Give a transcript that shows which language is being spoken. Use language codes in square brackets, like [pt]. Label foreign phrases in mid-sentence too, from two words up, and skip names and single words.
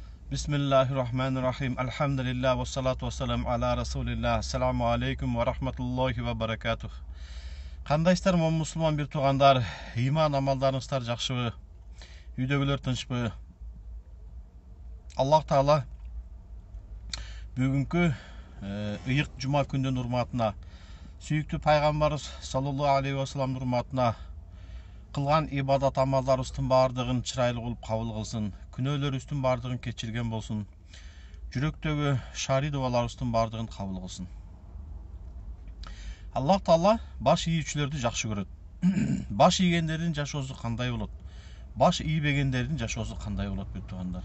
[ar] بسم الله الرحمن الرحيم. الحمد لله والصلاة والسلام على رسول الله. السلام عليكم ورحمة الله وبركاته. [ky] Кандайсыздар, мусулман бир туугандар, ыйман амалдарыңыздар жакшыбы, үйдөгүлөр тынчпы. Аллах Таала бүгүнкү ыйык жума күндүн урматына, сүйүктүү пайгамбарыбыз [ar] صلى الله عليه وسلم [ky] урматына кылган ибадат амалдарыбыздын баардыгын чырайлуу кылып кабыл кылсын, күнөөлөрүбүздүн баардыгын кечирген болсун, жүрөктөгү шари дубаларыбыздын баардыгын кабыл кылсын. Аллах Таала баш ийүүчүлөрдү жакшы көрөт. Баш ийгендердин жашоосу кандай болот? Баш ийбегендердин жашоосу кандай болот, бир туугандар?